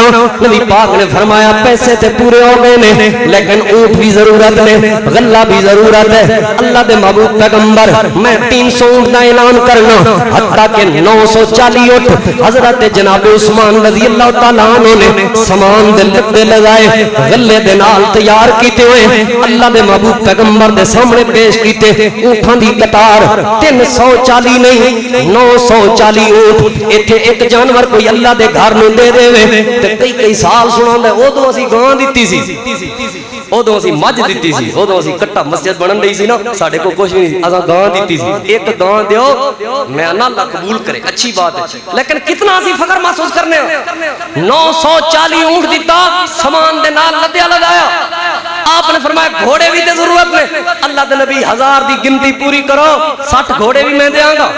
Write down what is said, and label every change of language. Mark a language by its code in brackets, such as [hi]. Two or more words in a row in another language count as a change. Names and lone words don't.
[pa] نبی پاک نے فرمایا پیسے تے پورے ہو گئے نے لیکن اونٹ بھی ضرورت ہے، غلہ بھی ضرورت ہے۔ اللہ دے محبوب پیغمبر میں 300 اونٹ دا اعلان کرنا، حتیٰ کہ 940 اونٹ حضرت جناب عثمان [ar] رضی اللہ تعالیٰ عنہ [pa] نے سامان دے لبے لگائے غلے دے نال تیار کیتے ہوئے اللہ دے محبوب پیغمبر دے سامنے پیش کیتے۔ اونٹاں دی قطار 340 نہیں 940 اونٹ۔ ایتھے ایک جانور کوئی اللہ دے گھر نوں دے دے تے کئی سال سناندا ہے اودوں اسی گاں دتی سی، اودوں اسی مجھ دتی سی، اودوں اسی کٹا مسجد بنن رہی سی نا، ساڈے کو کچھ نہیں اساں گاں دتی سی۔ ایک گاں دیو میں اللہ قبول کرے اچھی بات ہے، لیکن کتنا اسی فخر محسوس کرنے ہو 940 اونٹ دیتا سامان دے نال لدیا لگایا۔ آپ نے فرمایا گھوڑے بھی تے ضرورت میں، اللہ دے نبی 1000 دی گنتی پوری کرو 60 گھوڑے بھی میں دیاں گا۔